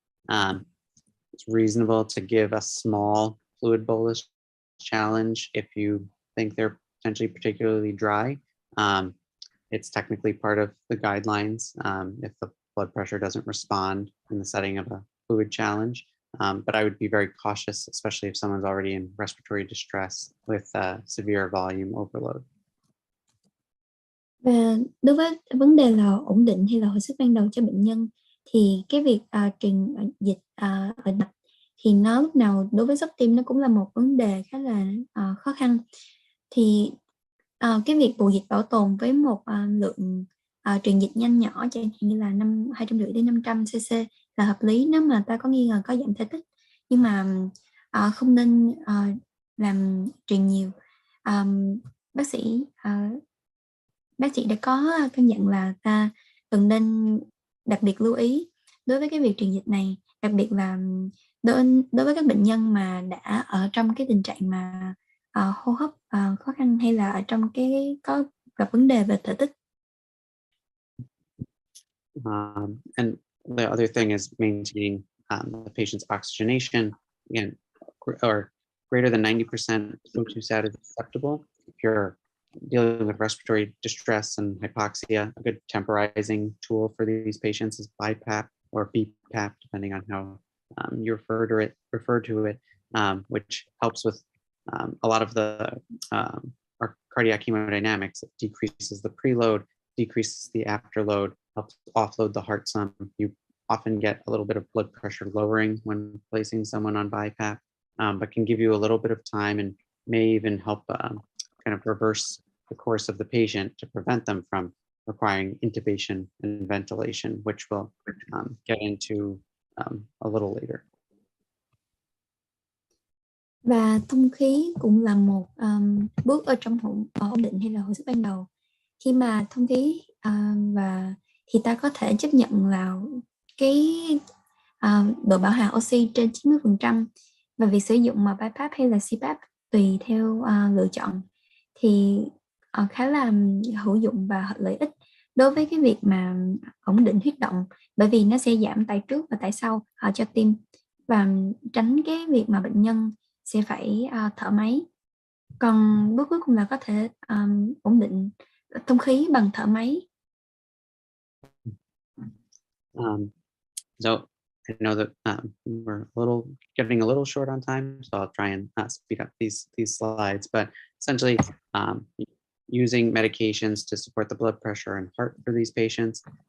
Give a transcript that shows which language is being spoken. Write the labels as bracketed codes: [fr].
[en] It's reasonable to give a small fluid bolus challenge if you think they're potentially particularly dry. It's technically part of the guidelines if the blood pressure doesn't respond in the setting of a fluid challenge. But I would be very cautious, especially if someone's already in respiratory distress with severe volume overload. [vi] Và đối với vấn đề là ổn định hay là hồi sức ban đầu cho bệnh nhân, thì cái việc truyền dịch ở mạch thì nó lúc nào đối với sốc tim nó cũng là một vấn đề khá là khó khăn. Thì cái việc bù dịch bảo tồn với một lượng truyền dịch nhanh nhỏ, chẳng hạn như là 250 đến 500 cc là hợp lý nếu mà ta có nghi ngờ có giảm thể tích, nhưng mà không nên làm truyền nhiều. Bác sĩ đã có căn dặn là ta cần nên đặc biệt lưu ý đối với cái việc truyền dịch này, đặc biệt là đối với các bệnh nhân mà đã ở trong cái tình trạng mà hô hấp khó khăn, hay là ở trong cái có gặp vấn đề về thể tích. [en] And the other thing is maintaining the patient's oxygenation, again, or greater than 90% O2 sat is acceptable. If you're dealing with respiratory distress and hypoxia, a good temporizing tool for these patients is BiPAP or BPAP, depending on how you refer to it, which helps with a lot of our cardiac hemodynamics. It decreases the preload, decreases the afterload, helps offload the heart some. You often get a little bit of blood pressure lowering when placing someone on BiPAP, but can give you a little bit of time and may even help kind of reverse the course of the patient to prevent them from requiring intubation and ventilation, which we'll get into a little later. [vi] Và thông khí cũng là một bước ở trong ổn định hay là hồi sức ban đầu. Khi mà thông khí thì ta có thể chấp nhận là cái độ bão hòa oxy trên 90% và việc sử dụng mà BiPAP hay là CPAP tùy theo lựa chọn. thì khá là hữu dụng và lợi ích đối với cái việc mà ổn định huyết động, bởi vì nó sẽ giảm tải trước và tải sau cho tim và tránh cái việc mà bệnh nhân sẽ phải thở máy. Còn bước cuối cùng là có thể ổn định thông khí bằng thở máy. [en] So I know that we're getting a little short on time, so I'll try and speed up these slides. But essentially, using medications to support the blood pressure and heart for these patients.